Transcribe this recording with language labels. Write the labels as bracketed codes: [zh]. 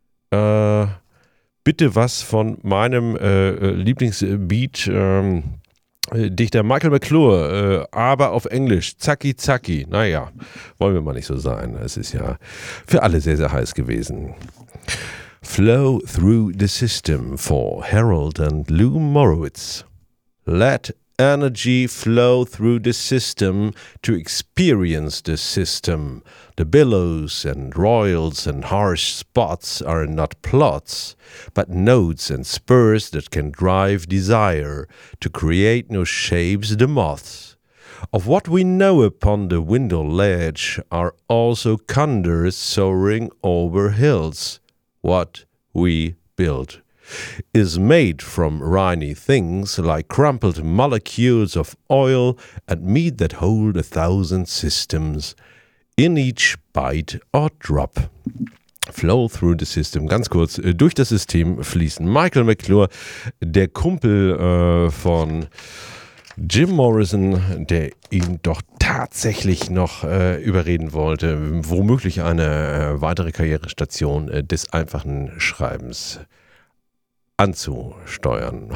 [de] Bitte was von meinem Lieblingsbeat. Dichter Michael McClure, [en] aber auf Englisch, zacki zacki. [de] Naja, wollen wir mal nicht so sein. Es ist ja für alle sehr, sehr heiß gewesen. [en] Flow through the system for Harold and Lou Morowitz. Let energy flow through the system to experience the system. The billows and roils and harsh spots are not plots, but nodes and spurs that can drive desire to create no shapes the moths. Of what we know upon the window ledge are also condors soaring over hills. What we build is made from riny things like crumpled molecules of oil and meat that hold a thousand systems in each bite or drop. Flow through the system. [de] Ganz kurz, durch das System fließen. Michael McClure, der Kumpel von Jim Morrison, der ihn doch tatsächlich noch überreden wollte, womöglich eine weitere Karrierestation des einfachen Schreibens anzusteuern.